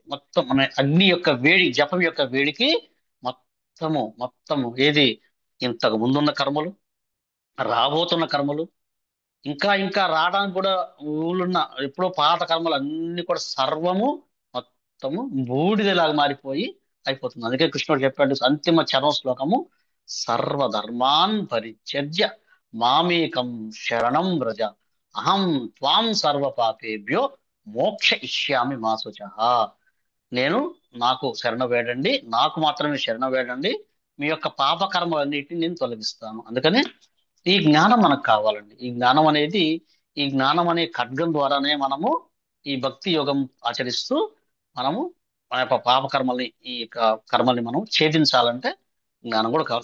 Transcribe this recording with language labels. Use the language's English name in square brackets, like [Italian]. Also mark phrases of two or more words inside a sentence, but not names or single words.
[Telugu] మొత్తం మన అగ్ని యొక్క వేడి, జపం యొక్క వేడికి మొత్తము ఏది ఇంతకు ముందున్న కర్మలు, రాబోతున్న కర్మలు, ఇంకా ఇంకా రావడానికి కూడా ఊళ్ళున్న ఎప్పుడో పాత కర్మలు అన్ని కూడా సర్వము మొత్తము బూడిదలాగా మారిపోయి అయిపోతుంది. అందుకే కృష్ణుడు చెప్పాడు అంతిమ చరమ శ్లోకము, [Sanskrit] సర్వధర్మాన్ పరిత్యజ్య మామేకం శరణం వ్రజ అహం త్వాం సర్వ పాపేభ్యో మోక్ష ఇష్యామి మా శుచః. [Telugu] నేను నాకు శరణ వేడండి, నాకు మాత్రమే శరణ వేడండి, మీ యొక్క పాపకర్మలన్నిటిని నేను తొలగిస్తాను. అందుకనే ఈ జ్ఞానం మనకు కావాలండి. ఈ జ్ఞానం అనేది, ఈ జ్ఞానం అనే ఖడ్గం ద్వారానే మనము ఈ భక్తి యోగం ఆచరిస్తూ మనము మన యొక్క పాపకర్మల్ని, ఈ యొక్క కర్మల్ని మనం ఛేదించాలంటే జ్ఞానం కూడా కావాలి.